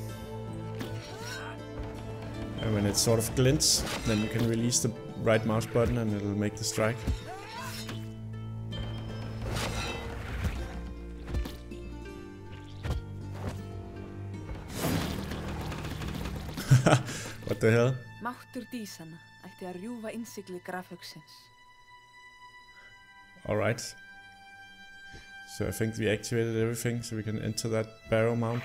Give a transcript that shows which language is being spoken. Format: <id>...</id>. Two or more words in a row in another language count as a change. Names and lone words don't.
<en>And when it sort of glints, then you can release the right mouse button and it'll make the strike. What the hell?</en> <is>Máttur dísanna ætti að rjúfa innsigli grafhauksins.</is> <en>Alright. So I think we activated everything so we can enter that barrow mount.</en>